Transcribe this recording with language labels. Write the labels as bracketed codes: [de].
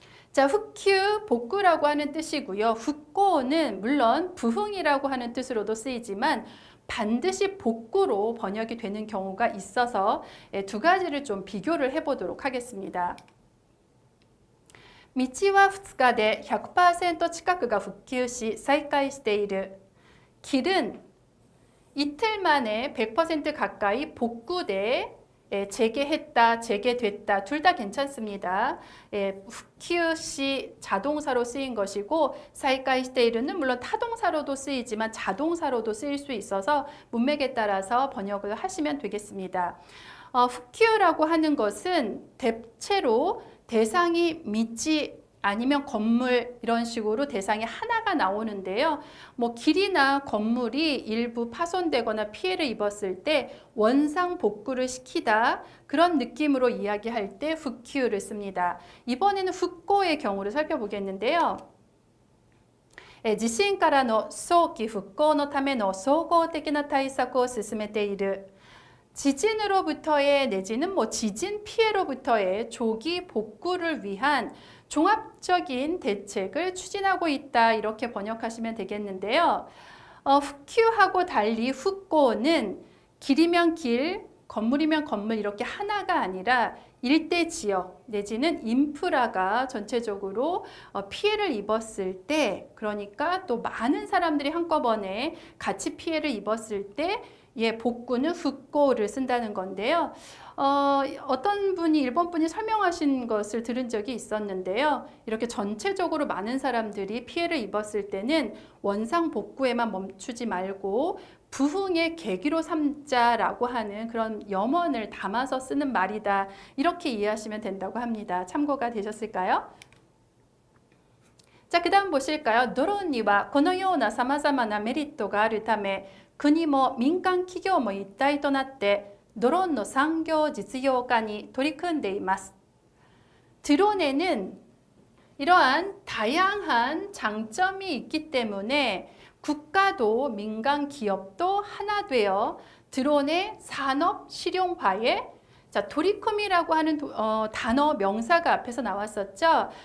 [ko] 자, 후큐, 복구라고 하는 뜻이고요. 復興는 물론 부흥이라고 하는 뜻으로도 쓰이지만 반드시 복구로 번역이 되는 경우가 있어서 두 가지를 좀 비교를 해보도록 하겠습니다. [ja] 道は2日で 100% 近くが復旧し再開している. [ko] 길은 이틀 만에 100% 가까이 복구돼 재개했다, 재개됐다 둘 다 괜찮습니다. 후큐시 자동사로 쓰인 것이고 사이카이스테이르는 물론 타동사로도 쓰이지만 자동사로도 쓰일 수 있어서 문맥에 따라서 번역을 하시면 되겠습니다. 후큐라고 하는 것은 대체로 대상이 미지 아니면 건물 이런 식으로 대상이 하나가 나오는데요. 뭐 길이나 건물이 일부 파손되거나 피해를 입었을 때 원상 복구를 시키다 그런 느낌으로 이야기할 때 후큐를 씁니다. 이번에는復興의 경우를 살펴보겠는데요. [ja] 地震からの早期復興のための総合的な対策を進めている. [ko] 지진으로부터의 내지는 뭐 지진 피해로부터의 조기 복구를 위한 종합적인 대책을 추진하고 있다. 이렇게 번역하시면 되겠는데요. 후큐하고 달리 후코는 길이면 길, 건물이면 건물 이렇게 하나가 아니라 일대 지역 내지는 인프라가 전체적으로 피해를 입었을 때, 그러니까 또 많은 사람들이 한꺼번에 같이 피해를 입었을 때 복구는 후코를 쓴다는 건데요. 어떤 분이 일본 분이 설명하신 것을 들은 적이 있었는데요. 이렇게 전체적으로 많은 사람들이 피해를 입었을 때는 원상 복구에만 멈추지 말고 부흥의 계기로 삼자라고 하는 그런 염원을 담아서 쓰는 말이다. 이렇게 이해하시면 된다고 합니다. 참고가 되셨을까요? 자, 그 다음 보실까요? [ja] 드론にはこのような様々なメリットがあるため、国も民間企業も一体となってドローンの産業実用化に取り組んでいます。 [ko] 드론에는 이러한 다양한 장점이 있기 때문에 국가도 민간 기업도 하나 되어 드론의 산업 실용화에 도리컴이라고 하는 단어 명사가 앞에서 나왔었죠.